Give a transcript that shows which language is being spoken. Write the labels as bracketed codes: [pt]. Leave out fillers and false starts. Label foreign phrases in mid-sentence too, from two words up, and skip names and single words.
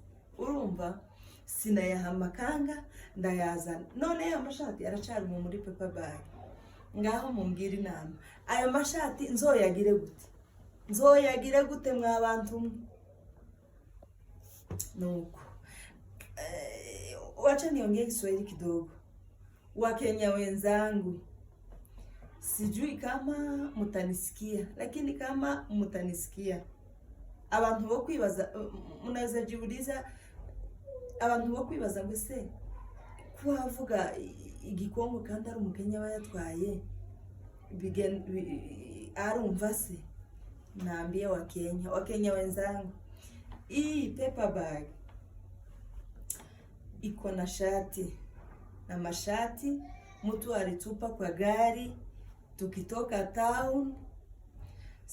[rn] Urumva sinayaha makanga ndayazana. None amashati aracari muri [en] paper bag. [rn] Ngaho mumbwira inama, ayo mashati nzoyagire gute mwabantu? [sw] Nuko wacha niongee Kiswahili kidogo. Wakenya wenzangu, sijui kama mutanisikia, lakini kama mutanisikia, [rn] abantu bo kwibaza, [sw] munaweza jiuliza, [rn] abantu bo kwibaza ngo se kwavuga igikongo kandi ari umukenya bayatwaye arumva se? [sw] Naambia Wakenya wenzangu, hii [en] paper bag [sw] iko na shati, na mashati mtu alitupa kwa gari tukitoka town.